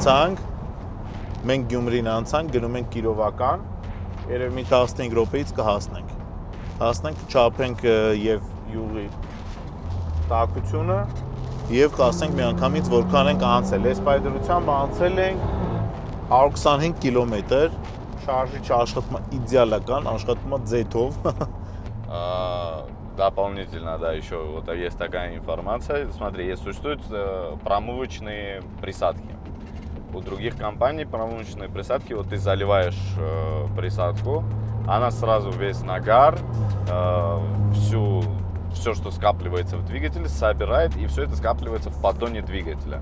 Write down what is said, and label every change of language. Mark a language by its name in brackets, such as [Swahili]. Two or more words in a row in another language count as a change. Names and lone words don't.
[Armenian] անցանք, գնում ենք Կիրովական, երևի մի 15 րոպեից կհասնենք։ Հասնենք, չափենք եւ յուղի տաքությունը եւ կասենք միանգամից որքան ենք անցել։ Այս պայդրությամբ անցել ենք 125 կիլոմետր, շարժիչը աշխատում է իդեալական, աշխատում է ձեթով։ [Russian] Дополнительно, да, еще вот есть такая информация. Смотри, есть существуют промывочные присадки. У других компаний промывочные присадки, вот ты заливаешь присадку, она сразу весь нагар, все, что скапливается в двигателе, собирает, и все это скапливается в поддоне двигателя.